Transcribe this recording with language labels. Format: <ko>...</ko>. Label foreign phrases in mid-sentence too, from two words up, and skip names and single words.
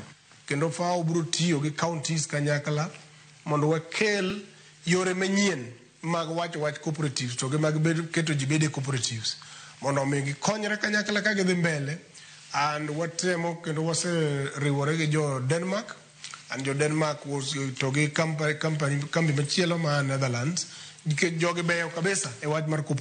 <luo>Kendo FAO biro tiyo gi counties kanyakla mondo wakel yore manyien mag wacho wach cooperatives to gi mag keto ji bede cooperatives mondo mi gikonyre kanyakla ka gidhi mbele. And watemo kendo waseriwore gi jo Denmark, and jo Denmark was to gi kambi machielo ma Netherlands, jogi beyo kabisa e wach mar</luo>